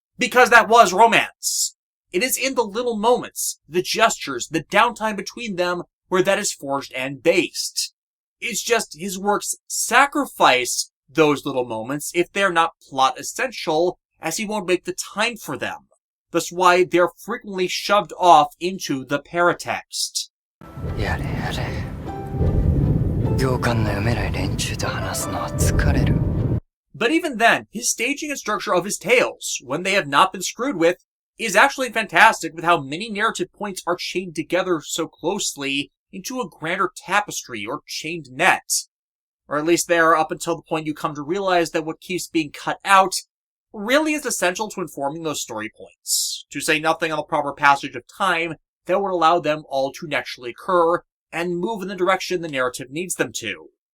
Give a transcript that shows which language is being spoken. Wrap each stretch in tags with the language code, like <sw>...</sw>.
<en>Because that was romance. It is in the little moments, the gestures, the downtime between them where that is forged and based. It's just his works sacrifice those little moments if they're not plot essential, as he won't make the time for them. Thus why they're frequently shoved off into the Paratext.</en> <ja>やれやれ。行間の読めない連中と話すのは疲れる。</ja> <en>But even then, his staging and structure of his tales, when they have not been screwed with, is actually fantastic with how many narrative points are chained together so closely into a grander tapestry or chained net. Or at least there up until the point you come to realize that what keeps being cut out really is essential to informing those story points, to say nothing on the proper passage of time that would allow them all to naturally occur and move in the direction the narrative needs them to.</en>